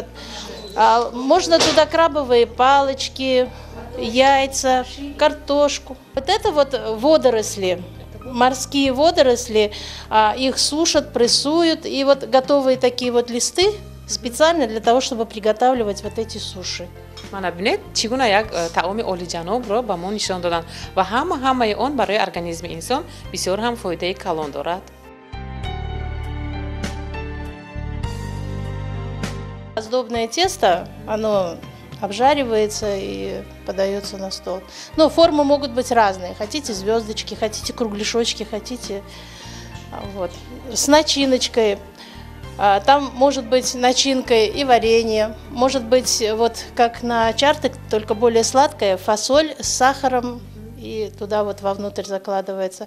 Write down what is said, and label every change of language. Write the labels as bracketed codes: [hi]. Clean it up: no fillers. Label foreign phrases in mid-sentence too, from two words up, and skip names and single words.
[ru] Можно туда крабовые палочки, яйца, картошку. Вот это вот водоросли, морские водоросли, их сушат, прессуют. И вот готовые такие вот листы специально для того, чтобы приготавливать вот эти суши. [tg] мана бинед чӣ гуна як таоми олиҷанобро ба мо нишон доданд ва ҳамаи он барои организми инсон бисёр ҳам фоидаи калон дорад. [ru] Сдобное тесто, оно обжаривается и подается на стол. Но формы могут быть разные. Хотите звездочки, хотите кругляшочки, хотите вот, с начиночкой. Там может быть начинкой и варенье, может быть вот как на чартык, только более сладкая, фасоль с сахаром и туда вот вовнутрь закладывается.